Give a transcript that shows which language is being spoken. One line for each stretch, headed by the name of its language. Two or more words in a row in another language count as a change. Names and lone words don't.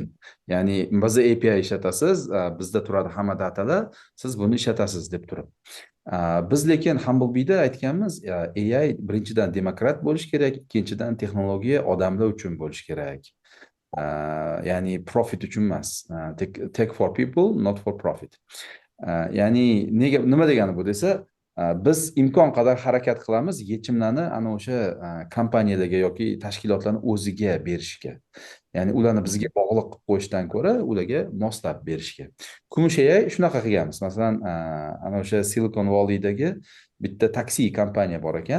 Uzbek: Ya'ni bizni API ishlatasiz, bizda turadi hamma datalar, siz buni ishlatasiz deb turib. Biz lekin Humblebee'da aytganmiz, AI birinchidan demokrat bo'lishi kerak, ikkinchidan texnologiya odamlar uchun bo'lishi kerak. Ya'ni profit uchun emas.
English: Tech for people, not for profit.
Uzbek: Ya'ni nima degani bu desa, biz imkon qadar harakat qilamiz yechimlarni ana o'sha kompaniyalarga yoki tashkilotlarni o'ziga berishga. Ya'ni ularni bizga bog'liq qilib qo'yishdan ko'ra, ularga moslab berishga. Kumush AI shunaqa qilganmiz. Masalan, ana o'sha Silicon Valley'dagi bitta taksi kompaniya bor ekan.